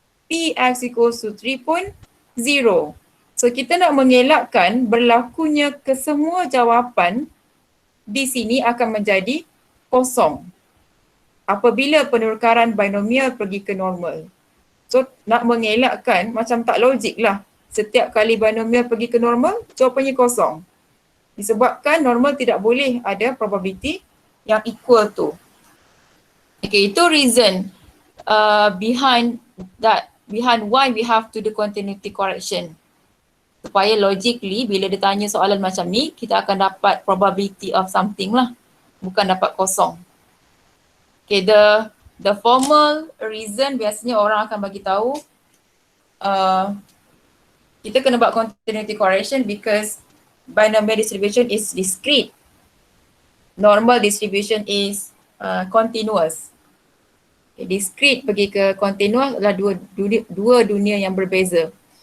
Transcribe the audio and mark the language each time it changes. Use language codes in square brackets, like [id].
[ms] Px equals to 3 pun 0. So kita nak mengelakkan berlakunya kesemua jawapan di sini akan menjadi kosong apabila penukaran binomial pergi ke normal. So nak mengelakkan macam tak logik lah. Setiap kali binomial pergi ke normal, jawapannya kosong. Disebabkan normal tidak boleh ada probability yang equal to. [en] Okay, [ms] itu [en] reason behind why we have to do continuity correction. [ms] Supaya logically bila dia tanya soalan macam ni, kita akan dapat [en] probability of something [ms] lah. Bukan dapat kosong. [en] Okay, the formal reason [ms] biasanya orang akan bagi tahu kita kena buat [en] continuity correction because binomial distribution is discrete. Normal distribution is continuous. [ms] Okay, discrete pergi ke continuous adalah dua dunia yang berbeza.